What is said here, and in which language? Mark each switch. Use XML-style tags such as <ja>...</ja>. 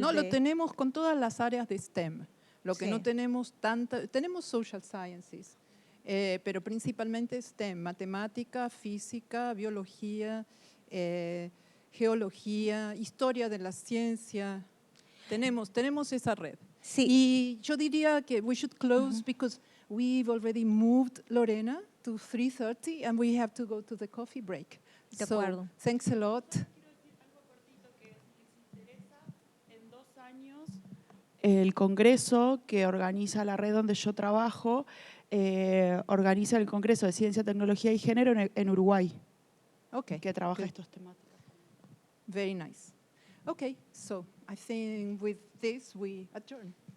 <es>No, lo tenemos con todas las áreas de STEM. Lo que no tenemos tenemos</es> <en>social sciences,</en> <es>pero principalmente STEM, matemática, física, biología, geología, historia de la ciencia. Tenemos esa red. Sí. Y yo diría que</es> <en>we should close because we've already moved Lorena to 3:30 and we have to go to the coffee break.</en> <es>De acuerdo.</es> <en>So, thanks a lot.</en> <es>En 2 años, el congreso que organiza la red donde yo trabajo, organiza el Congreso de Ciencia, Tecnología y Género en Uruguay, que trabaja estos temáticas.</es> <en>Very nice. Okay, so I think with this we adjourn.</en>